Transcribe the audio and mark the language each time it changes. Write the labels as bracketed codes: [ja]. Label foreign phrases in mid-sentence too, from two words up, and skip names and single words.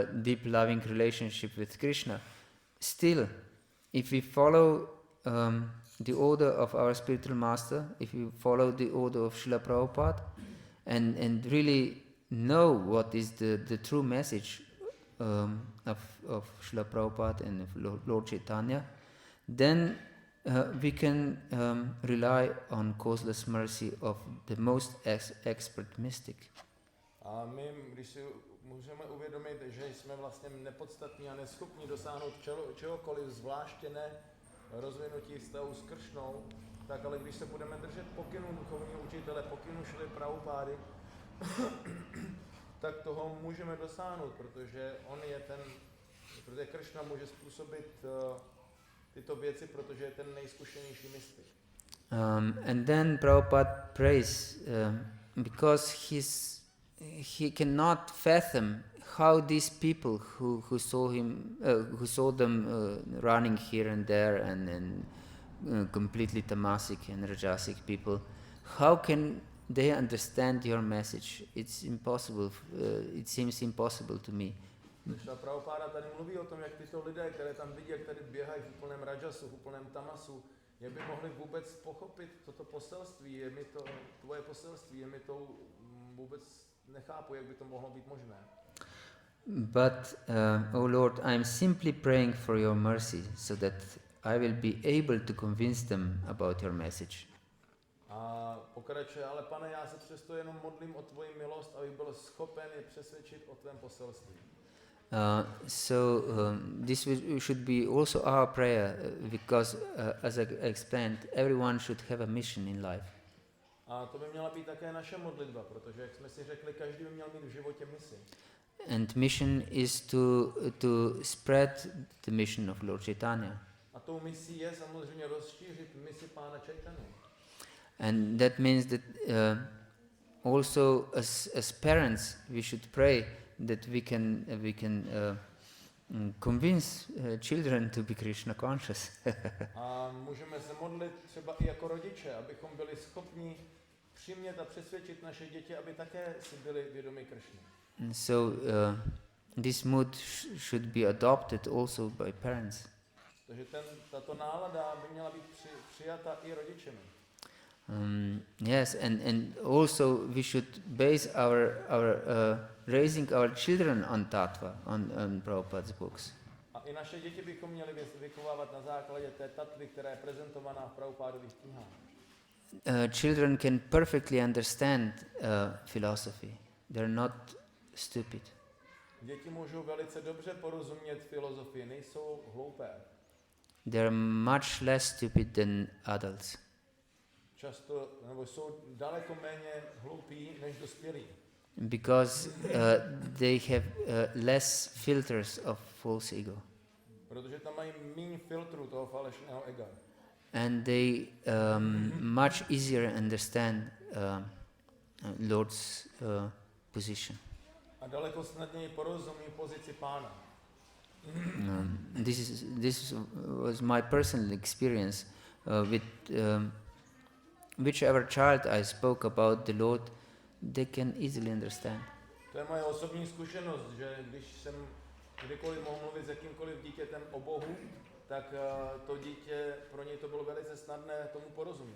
[en] deep loving relationship with Krishna, still, if we follow the order of our spiritual master, if we follow the order of Srila Prabhupada, and really know what is the true message of Srila Prabhupada and of Lord Chaitanya, then we can rely on causeless mercy of the most expert mystic. [cs] A my, když si můžeme uvědomit, že jsme vlastně nepodstatní a neschopní dosáhnout čehokoliv, zvláště ne rozvinutí vztahu s Kršnou, tak ale když se budeme držet pokynů duchovního učitele, pokynů Srily Prabhupády, tak toho můžeme dosáhnout, protože on je protože Kršna může způsobit tyto věci, protože je ten nejzkušenější mystik. [en] And then Prabhupada prays because his he cannot fathom how these people who saw him, who saw them running here and there, and completely tamasic and rajasic people, how can they understand your message? It's impossible. It seems impossible to me. [cs] Srila Prabhupada tady mluví o tom, jak tyto lidé, které tam vidí, jak tady běhají v úplném rajasu, v úplném tamasu, jak by mohli vůbec pochopit toto poselství, je mi to tvoje poselství, je mi to vůbec nechápu, jak by to mohlo být možné. [en] But, oh Lord, I am simply praying for your mercy so that I will be able to convince them about your message. [cs] A pokračuje, ale pane, já se přesto jenom modlím o tvoji milost, abych byl schopen je přesvědčit o tvém poselství. [en] This should be also our prayer, because as I explained, everyone should have a mission in life. [cs] A to by měla být také naše modlitba, protože jak jsme si řekli, každý by měl mít v životě misi. [en] And mission is to spread the mission of Lord Chaitanya. [cs] A tou misí je samozřejmě rozšířit misi Pána Chaitanya. [en] And that means that also as parents we should pray that we can convince children to be Krishna conscious. [cs] A můžeme se modlit třeba i jako rodiče, abychom byli schopni přimět a přesvědčit naše děti, aby také si byli vědomi Krishny. [en] And so this mood should be adopted also by parents. [cs] Takže tato nálada by měla být přijata i rodičemi. [en] Yes, and also we should base our raising our children on tattva, on Prabhupada's books. [cs] A i naše děti bychom měli vychovávat na základě té tatvy, která je prezentovaná v Prabhupádových knihách. [en] Children can perfectly understand philosophy. They're not stupid. [cs] Děti můžou velice dobře porozumět filozofii, nejsou hloupé. [en] They're much less stupid than adults. [cs] Často, nebo jsou daleko méně hloupí než dospělí. [en] Because they have less filters of false ego. [cs] Protože tam mají méně filtrů toho falešného ega. [en] And they much easier understand Lord's position. [cs] A daleko snadněji porozumí pozici Pána. [en] This was my personal experience with whichever child I spoke about the Lord, they can easily understand. [cs] To je moje osobní zkušenost, že když jsem kdykoliv mohl mluvit s jakýmkoliv dítětem o Bohu, tak to dítě, pro něj to bylo velice snadné tomu porozumět.